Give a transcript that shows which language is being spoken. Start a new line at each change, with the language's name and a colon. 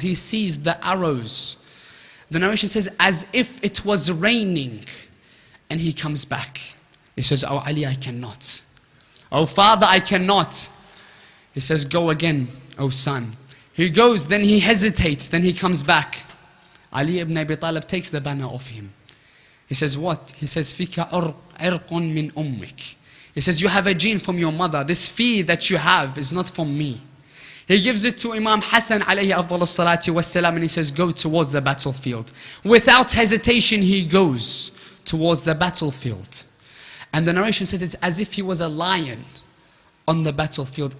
English: He sees the arrows. The narration says, as if it was raining. And he comes back. He says, oh Ali, I cannot. Oh father, I cannot. He says, go again, oh son. He goes, then he hesitates, then he comes back. Ali ibn Abi Talib takes the banner off him. He says, what? He says,
Arabic: فِيكَ عِرْقٌ مِّنْ أُمِّكَ.
English: He says, you have a gene from your mother. This fear that you have is not from me. He gives it to Imam Hassan alayhi afdal salati wassalam, and he says, go towards the battlefield. Without hesitation, he goes towards the battlefield. And the narration says it's as if he was a lion on the battlefield.